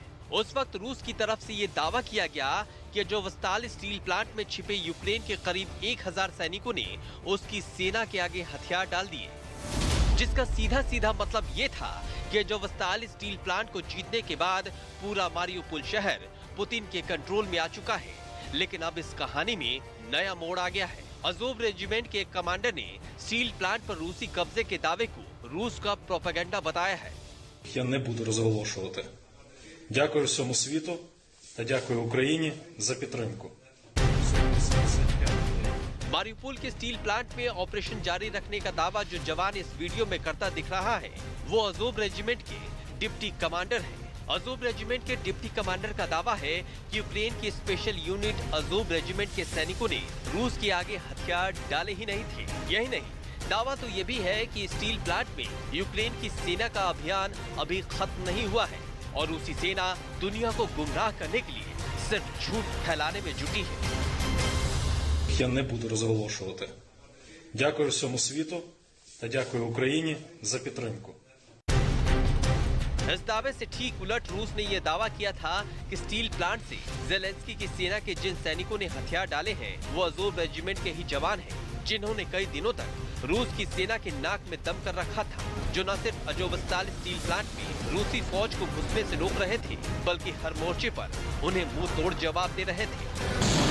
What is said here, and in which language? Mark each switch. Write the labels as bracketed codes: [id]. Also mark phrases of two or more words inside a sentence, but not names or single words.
[hi] उस वक्त रूस की तरफ से ये दावा किया गया कि अज़ोवस्ताल [en] steel plant [hi] में छिपे यूक्रेन के करीब 1000 सैनिकों ने उसकी सेना के आगे हथियार डाल दिए, जिसका सीधा सीधा मतलब ये था कि अज़ोवस्ताल [en] steel plant [hi] को जीतने के बाद पूरा मारियोपोल शहर पुतिन के कंट्रोल में आ चुका है। लेकिन अब इस कहानी में नया मोड़ आ गया है। अज़ोव रेजिमेंट के एक कमांडर ने [en] steel plant [hi] पर रूसी कब्जे के दावे को रूस का प्रोपेगेंडा बताया है। [uk] Я не буду розголошувати. Дякую всьому світу та дякую Україні за підтримку. [hi] मारियोपोल के [en] steel plant [hi] में ऑपरेशन जारी रखने का दावा जो जवान इस वीडियो में करता दिख रहा है, वो अज़ोव रेजिमेंट के डिप्टी कमांडर है। अज़ोव रेजिमेंट के डिप्टी कमांडर का दावा है कि यूक्रेन की [en] special unit [hi] अज़ोव रेजिमेंट के सैनिकों ने रूस के आगे हथियार डाले ही नहीं थे। यही नहीं, दावा तो ये भी है कि [en] steel plant [hi] में यूक्रेन की सेना का अभियान अभी खत्म नहीं हुआ है और रूसी सेना दुनिया को गुमराह करने के लिए सिर्फ झूठ फैलाने में जुटी है। [uk] Я не буду розголошувати. Дякую всьому світу та дякую Україні за підтримку. [hi] इस दावे से ठीक उलट रूस ने यह दावा किया था कि [en] steel plant [hi] से ज़ेलेंस्की की सेना के जिन सैनिकों ने हथियार डाले हैं, वो अज़ोव रेजिमेंट के ही जवान हैं, जिन्होंने कई दिनों तक रूस की सेना के नाक में दम कर रखा था, जो न सिर्फ अज़ोवस्ताल [en] steel plant [hi] में रूसी फौज को घुसने से रोक रहे थे, बल्कि हर मोर्चे पर उन्हें मुंह तोड़ जवाब दे रहे थे।